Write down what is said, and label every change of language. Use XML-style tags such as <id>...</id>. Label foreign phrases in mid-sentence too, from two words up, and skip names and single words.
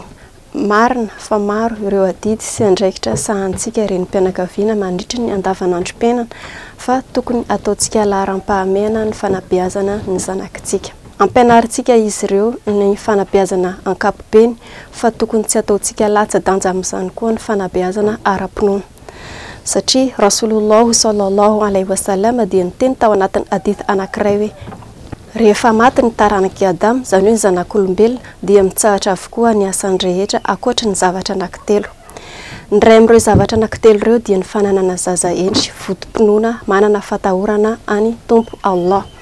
<mg>Marina fa maro ireo adidy sy andraikitra sahantsika renim-pianakaviana mandritra ny andavanandrom-piainana fa tokony ataontsika laharam-pahamehana ny fanabeazana ny zanakitsika. Ampianarantsika izy ireo ny fanabeazana ankapobeny fa tokony tsy ataontsika latsa-danja amin'izany koa ny fanabeazana ara-pinoana. Satria</mg> <ar>Rasulullah sallallahu alaihi wasallam</ar> <mg>dia niteny tao anatin'ny hadith anankiray hoe rehefa maty ny taranaki Adam, izany hoe ny zanak'olombelona dia mitsahatra avokoa ny asany rehetra ankoatra ny zavatra anankitelo. Ny ray amin'ireo zavatra anankitelo ireo dia ny fananana zaza endry, vodim-pinoana, manana fatahorana any Tompo Allah.</mg>